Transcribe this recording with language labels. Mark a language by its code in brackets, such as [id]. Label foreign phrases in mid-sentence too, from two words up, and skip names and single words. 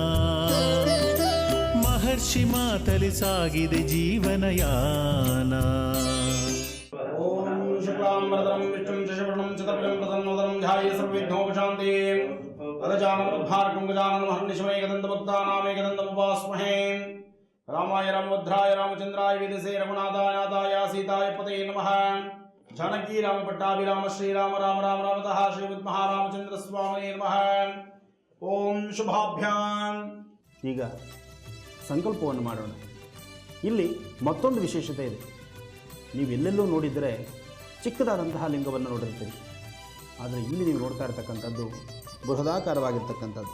[kn] ಮಹರ್ಷಿ ಮಾತಲಿ ಸಾಗಿದೆ ಜೀವನಯಾನ. [sa] ಓಂ ಶುಕ್ಲಾಂಬರಧರಂ ವಿಷ್ಣುಂ ಶಶಿವರ್ಣಂ ಚತುರ್ಭುಜಂ ಪ್ರಸನ್ನವದನಂ ಧ್ಯಾಯೇತ್ ಸರ್ವವಿಘ್ನೋಪಶಾಂತಯೇ. ಗಜಾನನೋದ್ಧಾರಕಂ ಗಜಾನನ ಮಹರ್ನಿಶಮೇಕದಂತಮುಕ್ತಾನಾಮೇಕದಂತमुपास्महे. रामाय रामभद्राय रामचंद्राय वेदसे रघुनाथाय नाथाय सीताय पतये नमः. जानकी राम पट्टाभिराम श्रीराम राम राम रामतः श्रीमದ್ ಮಹಾರಾಮಚಂದ್ರ ಸ್ವಾಮಿಯೇ ನಮಃ. ಓಂ ಶುಭಾಭ್ಯಾಂ. [kn] ಈಗ ಸಂಕಲ್ಪವನ್ನು ಮಾಡೋಣ. ಇಲ್ಲಿ ಮತ್ತೊಂದು ವಿಶೇಷತೆ ಇದೆ. ನೀವು ಎಲ್ಲೆಲ್ಲೂ ನೋಡಿದರೆ ಚಿಕ್ಕದಾದಂತಹ ಲಿಂಗವನ್ನು ನೋಡಿರ್ತೀರಿ, ಆದರೆ ಇಲ್ಲಿ ನೀವು ನೋಡ್ತಾ ಇರತಕ್ಕಂಥದ್ದು ಬೃಹದಾಕಾರವಾಗಿರ್ತಕ್ಕಂಥದ್ದು.